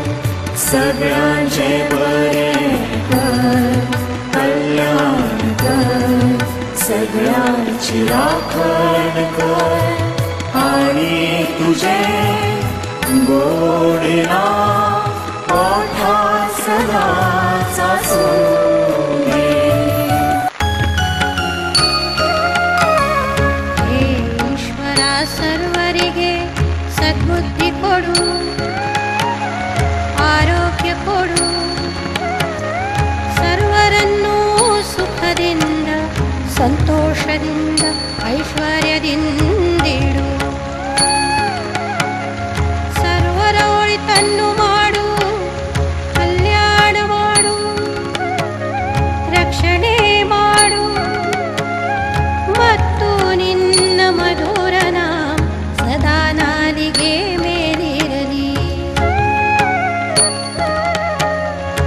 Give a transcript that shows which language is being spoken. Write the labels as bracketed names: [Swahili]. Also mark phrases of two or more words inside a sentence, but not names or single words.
[Konkani] सगळ्यांचे बरे कर, कल्याण कर, सगळ्यांची राखण कर आणि तुझे गोड नाम ओठार सदाचा सोदी. [Kannada] ಹೇ ಈಶ್ವರಾ ಸರ್ವರಿಗೆ ಸದ್ಬುದ್ಧಿ ಕೊಡು, ಆರೋಗ್ಯ ಕೊಡು, ಸರ್ವರನ್ನೂ ಸುಖದಿಂದ ಸಂತೋಷದಿಂದ ಐಶ್ವರ್ಯದಿಂದಿಡು. ಸರ್ವರ ಒಳಿತನ್ನು ಮಾಡು, ಕಲ್ಯಾಣ ಮಾಡು, ರಕ್ಷಣೆ ಮಾಡು ಮತ್ತು ನಿನ್ನ ಮಧುರ ನಾಮ ಸದಾ ನಾಲಿಗೆ ಮೇಲಿರಲಿ.